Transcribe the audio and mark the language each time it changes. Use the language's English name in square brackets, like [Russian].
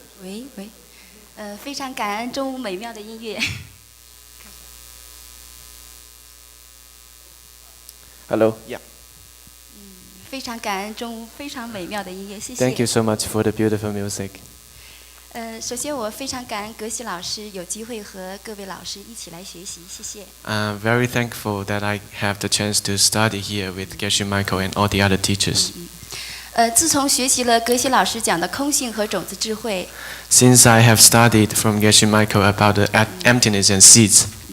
[Chinese] 喂喂，非常感恩中午美妙的音乐。 [English] Hello. Yeah. [Chinese] 非常感恩中午非常美妙的音乐，谢谢。 [English] Thank you so much for the beautiful music. [Chinese] 首先我非常感恩格西老师有机会和各位老师一起来学习，谢谢。 [English] I'm very thankful that I have the chance to study here with Geshe Michael and all the other teachers. [Chinese] 自从学习了格西老师讲的空性和种子智慧， [English] Since I have studied from Geshe Michael about the emptiness and seeds,